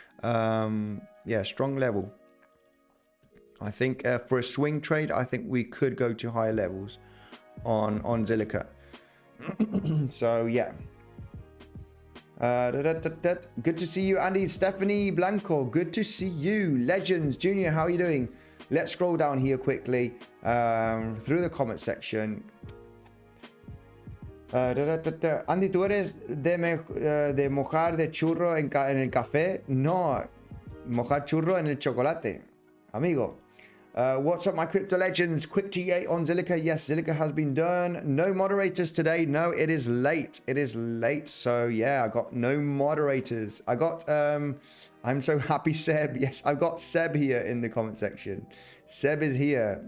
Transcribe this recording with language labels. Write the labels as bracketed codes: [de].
[en] Yeah, strong level. I think for a swing trade, I think we could go to higher levels on Zilliqa. So yeah. Good to see you, Andy. Stephanie Blanco, good to see you. Legends Junior, how are you doing? Let's scroll down here quickly through the comment section. [es] Andy, ¿tú eres de mojar de churro en el café? No, mojar churro en el chocolate, amigo. [en] What's up, my crypto legends? Quick TA on Zilliqa. Yes, Zilliqa has been done. No moderators today. No, it is late. So yeah, I got no moderators. I got I'm so happy, Seb. Yes, I've got Seb here in the comment section. Seb is here.